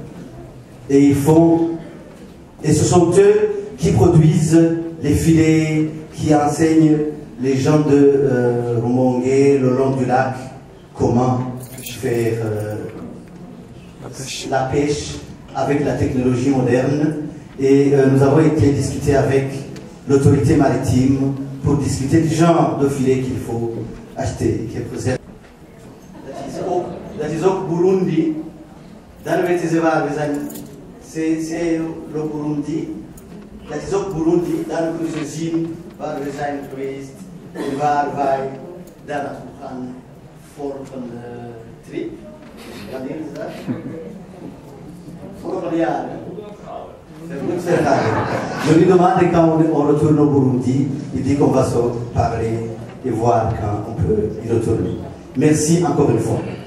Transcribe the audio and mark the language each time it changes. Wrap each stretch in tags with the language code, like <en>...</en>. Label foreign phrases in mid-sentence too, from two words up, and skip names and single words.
<fr>et ce sont eux qui produisent les filets, qui enseignent les gens de Rumongue, le long du lac, comment faire la pêche avec la technologie moderne. Et nous avons été discuter avec l'autorité maritime pour discuter du genre de filet qu'il faut acheter, qui est préservé.</fr> <nl>Dat is ook Burundi. Dan weten ze waar we zijn.</nl> <fr>C'est le Burundi.</fr> <nl>Dat is ook Burundi. Dan kunnen ze zien waar we zijn geweest en waar wij daar naartoe gaan voor een trip. Wanneer is dat? Voor een jaar.</nl> <fr>Je lui demande quand on retourne au Burundi, il dit qu'on va se parler et voir quand on peut y retourner. Merci encore une fois.</fr>